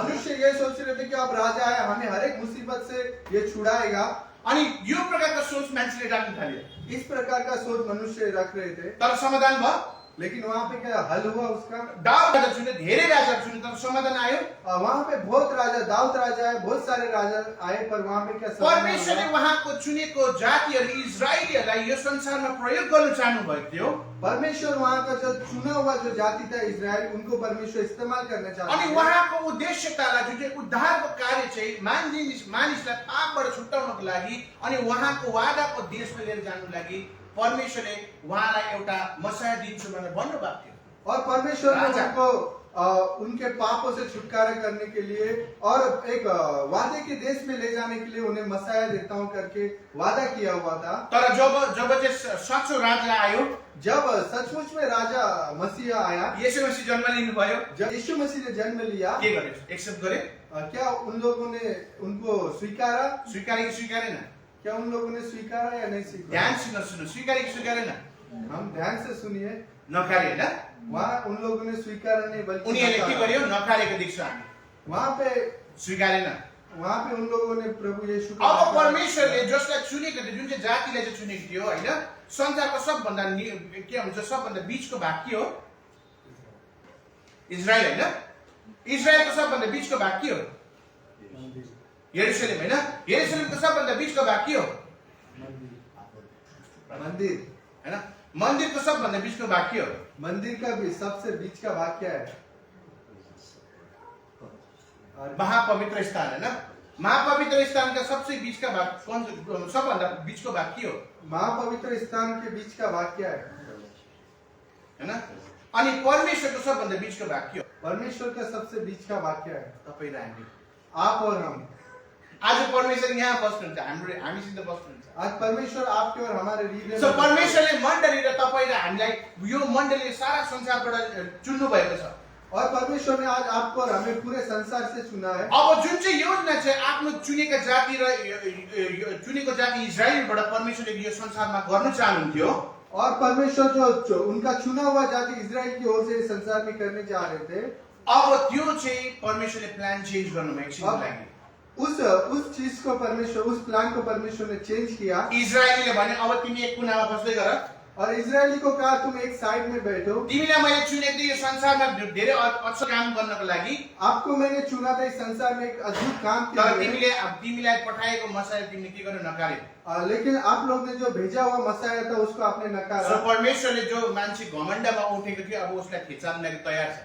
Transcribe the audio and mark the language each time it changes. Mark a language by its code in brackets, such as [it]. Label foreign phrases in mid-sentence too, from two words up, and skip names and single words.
[hi] मनुष्य ये सोच रहे थे कि अब राजा आया हमें हर एक मुसीबत से ये छुड़ाएगा। [ne] अनि यो प्रकारको सोच मान्छेले राख्न थाल्यो। [hi] इस प्रकार का सोच मनुष्य रख रहे थे। [ne] तर समाधान भयो। [hi] लेकिन वहाँ पे क्या हल हुआ उसका? [ne] दाउद राजा चुने, धेरै राजा चुने, तर समाधान आयो। [hi] वहाँ पे बहुत राजा, दाऊद राजा है, बहुत सारे राजा आए, पर वहाँ पे क्या समाधान [ne] परमेश्वरले [hi] हुआ? [ne] उहाँको चुनेको जातिहरू इजरायलीहरूलाई यो संसारमा प्रयोग गर्न चाहनु भएको थियो। [hi] परमेश्वर वहाँ का जो चुना हुआ जो जाति था इजराइल, उनको परमेश्वर इस्तेमाल करना चाहते [ne] अनि [hi] हैं। [ne] उहाँको उद्देश्यतालाई जुन चाहिँ उद्धारको कार्य चाहिँ मानिसलाई पापबाट छुटाउनको लागि अनि उहाँको वादाको देशमा लिएर जानुको लागि परमेश्वरले उहाँलाई एउटा मसाया दिन्छु भनेर भन्नुभएको थियो। [hi] और परमेश्वर ने [ne] राजा। [hi] उनको उनके पापों से छुटकारा करने के लिए और एक वादे के देश में ले जाने के लिए उन्हें मसाया देता हूँ करके वादा किया हुआ था। [ne] तर जब चाहिँ साँचो राजा आयो, [hi] जब सचमुच में राजा मसीह आया, [ne] येशू मसीह जन्म लिनुभयो, [hi] जब यीशु मसीह ने जन्म लिया, [ne] के गर्यो? एक्सेप्ट गरे? [hi] क्या उन लोगों ने उनको स्वीकारा? [ne] स्वीकारे कि स्वीकारेन? [hi] क्या उन लोगों ने स्वीकारा या नहीं [ne] ध्यान [hi] स्वीकारा? [ne] सुन्नु, स्वीकारे कि स्वीकारेन? [hi] हम ध्यान से सुनिए, [ne] नकारे हैन। [hi] वहाँ उन लोगों ने स्वीकारा नहीं बल्कि [ne] उनीहरूले के [hi] नकारा। [ne] गर्यो? नकारेको देख्छौँ हामी, [hi] वहाँ पे [ne] स्वीकारेन। [hi] उन लोगों ने प्रभु यीशु को [ne] अब [hi] नकारा। [ne] परमेश्वरले जसलाई चुनेको थियो, जुन चाहिँ जातिलाई चाहिँ चुनेको थियो हैन, संसारको सबभन्दा के हुन्छ, सबभन्दा बीचको भाग के हो? इजरायल हैन। इजरायलको सबभन्दा बीचको भाग के हो? यरुशलेम हैन। यरुशलेमको सबभन्दा बीचको भाग के हो? मंदिर। हैन। मन्दिरको सबभन्दा बीचको भाग के हो? [hi] मंदिर का भी सबसे बीच का भाग क्या है? [ne] महापवित्र स्थान हैन। [hi] महापवित्र स्थान का सबसे बीच का भाग कौन [ne] सबभन्दा बीचको भाग के हो? [hi] महापवित्र स्थान के बीच का भाग क्या है? [ne] हैन। अनि परमेश्वरको सबभन्दा बीचको भाग के हो? [hi] परमेश्वर का सबसे बीच का भाग क्या है? [ne] तपाईँ र हामी। [hi] आप और हम। [ne] आज परमेश्वर यहाँ बस्नुहुन्छ, हामीसित बस्नुहुन्छ। [hi] आज परमेश्वर आपके और हमारे हृदय [ne] सो [hi] में [ne] परमेश्वरले मण्डली र तपाईँ र हामीलाई यो मण्डलीले सारा संसारबाट चुन्नु भएको छ। [hi] और परमेश्वर ने आज आपको और हमें पूरे संसार से चुना है। [ne] अब जुन चाहिँ योजना चाहिँ आफ्नो चुनेका जाति र चुनेको जाति इजरायलबाट परमेश्वरले यो संसारमा गर्न चाहनुहुन्थ्यो। [hi] और परमेश्वर जो उनका चुना हुआ जाति इजराइल की ओर से इस संसार में करने जा रहे थे, [ne] अब त्यो चाहिँ परमेश्वरले प्लान चेन्ज गर्नुभयो एकछिनको लागि। [hi] उस चीज को परमेश्वर, उस प्लान को परमेश्वर ने चेंज किया। [ne] इजरायलीले भने अब तिमी एक कुनामा बस्दै गर, [hi] और इजरायली को कहा तुम एक साइड में बैठो। [ne] तिमीलाई मैले चुनेको यो संसारमा धेरै अच्छो काम गर्नको लागि, [hi] आपको मैंने चुना था इस संसार में एक अद्भुत काम के [ne] तर [hi] लिए। [ne] तिमीलाई पठाएको मसाया तिमीले के गर्नु नकारे। [hi] लेकिन आप लोग ने जो भेजा हुआ मसाया था उसको आपने [ne] सो [hi] नकारा। [ne] परमेश्वरले जो मान्छे घमण्डमा उठेको थियो अब उसलाई खिचाउन लागि तयार छ।